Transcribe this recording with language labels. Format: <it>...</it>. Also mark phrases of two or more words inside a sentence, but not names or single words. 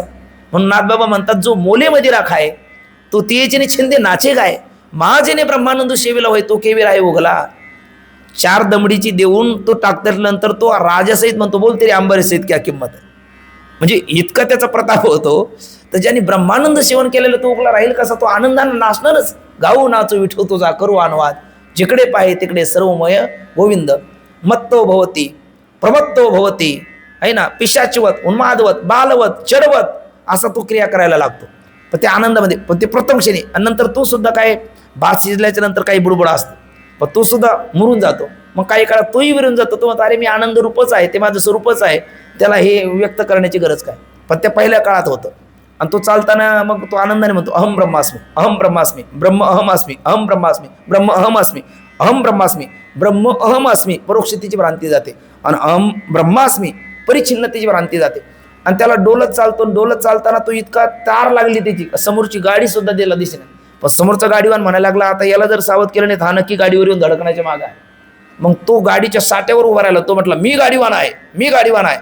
<mr>म्हणून नाथबाबा म्हणतात, जो मोलेमध्ये राखाय तो तियेचे छिंदे नाचे गाय, महाजेने ब्रह्मानंद शेवीला होय तो केवी राय उगला. 4 दमडीची देऊन तो टाकल्यानंतर तो राजासहित म्हणतो, बोल तरी अंबरीसहित क्या किंमत आहे. म्हणजे इतका त्याचा प्रताप होतो, तर ज्यांनी ब्रह्मानंद सेवन केलेलं तो उगला राहील कसा, तो आनंदानं नाचणारच. गाऊ नाचू विठू तुझा करू अनुवाद, जिकडे पाहे तिकडे सर्वमय गोविंद.</mr> <sa>मत्तो भवती प्रमत्तो भवती,</sa> <mr>आहे ना, पिशाचवत, उन्मादवत, बालवत, चढवत, असा तो क्रिया करायला लागतो. पण ते आनंदामध्ये, पण ते प्रथम क्षणी. आणि नंतर तो सुद्धा काय, भात शिजल्याच्या नंतर काही बुडबुड असतं, पण तो सुद्धा मुरून जातो. मग काही काळात तोही विरून जातो. तो म्हणतो, अरे मी आनंद रूपच आहे, ते माझं स्वरूपच आहे, त्याला हे व्यक्त करण्याची गरज काय. पण त्या पहिल्या काळात होतं. आणि तो चालताना मग तो आनंदाने म्हणतो,</mr> <sa>अहम ब्रह्मास्मी, अहम ब्रह्मास्मी, ब्रह्म अहम अस्मी, अहम ब्रह्मास्मी, ब्रह्म अहम अस्मी, अहम ब्रह्मास्मी, ब्रह्म अहम अस्मी.</sa> <mr>परोक्षतेची भ्रांती जाते आणि</mr> <sa>अहम ब्रह्मास्मी</sa> <mr>परिच्छिन्नतेची भ्रांती जाते. आणि त्याला डोलत चालतो, डोलत चालताना तो इतका तार लागली त्याची, समोरची गाडी सुद्धा त्याला दिसेना. पण समोरचा गाडीवान म्हणायला लागला, आता याला जर सावध केलं नाही तर हा नक्की गाडीवर येऊन धडकण्याच्या मागं आहे. मग तो गाडीच्या साठ्यावर उभा राहिला. तो म्हटला, मी गाडीवान आहे, मी गाडीवान आहे.</mr>